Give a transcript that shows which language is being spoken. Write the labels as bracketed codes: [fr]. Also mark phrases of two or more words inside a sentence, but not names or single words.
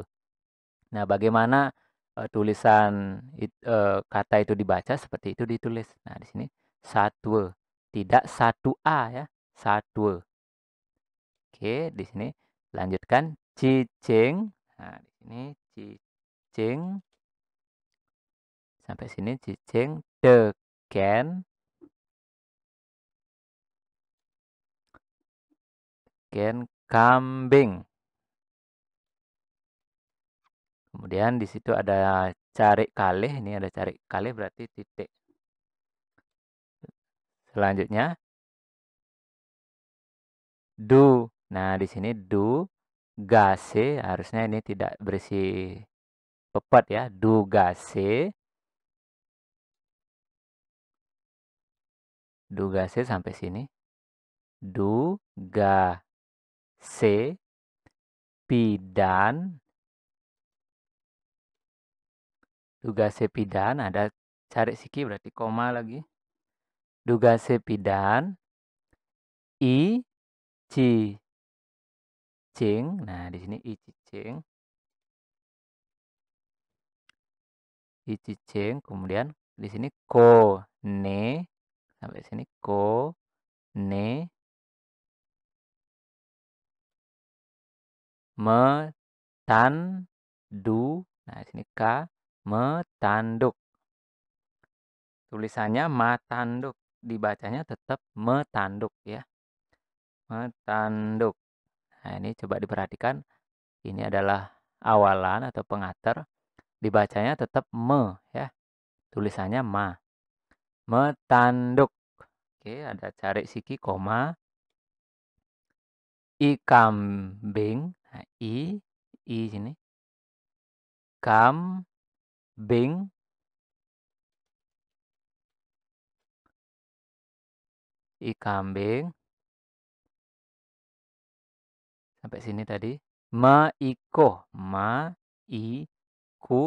[id] Nah, bagaimana tulisan kata itu dibaca seperti itu ditulis. Nah, di sini satwe, tidak satu A ya, satwe. Oke, di sini lanjutkan cicing. Nah, di sini cicing. Sampai sini [ban] cicing teken kambing. [id] Kemudian di situ ada [ban] cari kalih, [id] ini ada [ban] cari kalih [id] berarti titik. Selanjutnya du. Nah, di sini [ban] du gase [id] harusnya ini tidak berisi pepet ya. [ban] Du gase. Du gase [id] sampai sini. [ban] Du gase pidan. Du gase pidan [id] ada [ban] cari siki [id] berarti koma lagi. [ban] Du gase pidan I cicing. [id] Nah, di sini [ban] I cicing. I cicing, [id] kemudian di sini [ban] ko ne [id] sampai sini [ban] ko ne metandu. [id] Nah, di sini k metanduk. Tulisannya matanduk, dibacanya tetap metanduk ya. Metanduk. Nah, ini coba diperhatikan. Ini adalah awalan atau pengater. Dibacanya tetap me ya. Tulisannya ma. Metanduk. Oke, ada [ban] cari siki [id] koma. [ban] I kambing. [id] Nah, I sini. Kambing. [ban] I kambing. [id] Sampai sini tadi. Meikoh. Ma, i, ku.